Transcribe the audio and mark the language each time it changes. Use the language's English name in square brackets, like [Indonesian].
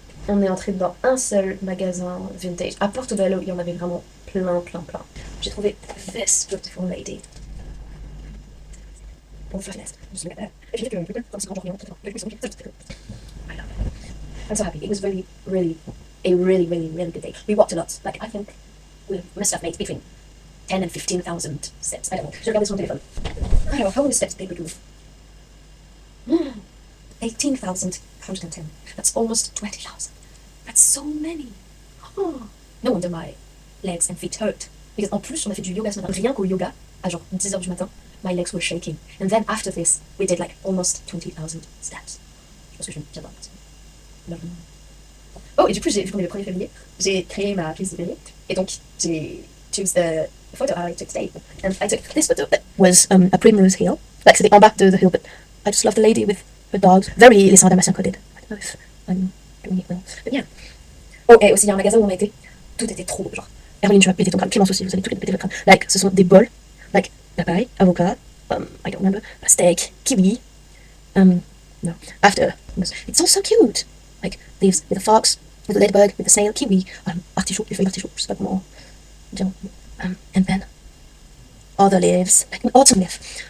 [French] On est entré dans un seul magasin vintage. À Portobello, il y en avait vraiment plein. J'ai trouvé [English] this beautiful lady. [French] Bon, je la fenêtre. [English] Just look at that. [French] Et j'ai vu que comme c'est grand genre, [English] I love it. I'm so happy. It was really good day. We walked a lot. Like, I think we must have made between 10 and 15,000 steps. I don't know. [French] Je regardais son téléphone. [English] Alors, how many steps did we do? 18,110. That's almost 20,000. That's so many. Oh. No wonder my legs and feet hurt. Because [French] en plus, on a fait du yoga ce matin. Rien qu'au yoga, à genre 10h du matin, [English] my legs were shaking. And then after this, we did like almost 20,000 steps. [French] Je pense que j'adore ça. Oh, et du coup, vu qu'on est le 1er février, j'ai créé ma prise de février. Et donc, j'ai [English] choose the photo I took today. And I took this photo that was a primrose hill. Like, [French] c'était en bas de [English] the hill, but I just love the lady with her dogs. Very Alessandra Damascene coded. I don't know if I'm doing it well. But yeah. [French] Oh, et aussi, il y a un magasin où on a été. Tout était trop beau, genre. Hermeline, tu vas péter ton crâne. Clémence aussi, vous allez tous les péter votre crâne. Like, ce sont des bols. [English] Like, papaye, avocat, I don't remember, steak, kiwi. No. After, it's all so cute. Like, leaves with a fox, with a ladybug, with a snail, kiwi, [French] artichaut, les feuilles d'artichaut, je sais pas comment dire. [English] And then, other leaves, like an autumn leaf.